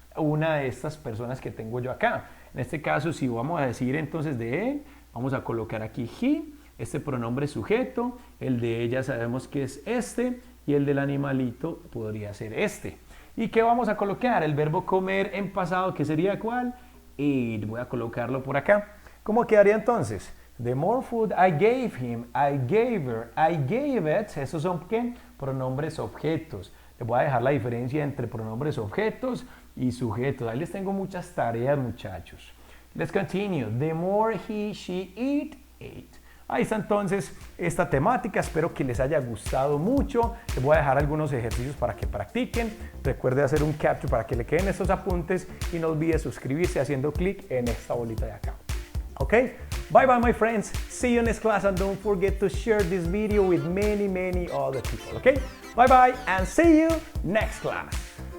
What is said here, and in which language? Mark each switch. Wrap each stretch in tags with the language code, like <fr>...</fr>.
<es>Una de estas personas que tengo yo acá. En este caso, si vamos a decir entonces de él, vamos a colocar aquí he, este pronombre sujeto, el de ella sabemos que es este, y el del animalito podría ser este. ¿Y qué vamos a colocar? El verbo comer en pasado, que sería ¿cuál? Eat. Voy a colocarlo por acá. ¿Cómo quedaría entonces?</es> <en>The more food I gave him, I gave her, I gave it.</en> <es>Esos son ¿qué? Pronombres objetos. Les voy a dejar la diferencia entre pronombres objetos y sujetos. Ahí les tengo muchas tareas, muchachos.</es> <en>Let's continue. The more he, she, it, ate.</en> <es>Ahí está entonces esta temática. Espero que les haya gustado mucho. Les voy a dejar algunos ejercicios para que practiquen. Recuerde hacer un capture para que le queden estos apuntes y no olvide suscribirse haciendo clic en esta bolita de acá.</es> <en>Okay? Bye bye, my friends. See you next class, and don't forget to share this video with many other people. Okay? Bye bye and see you next class.</en>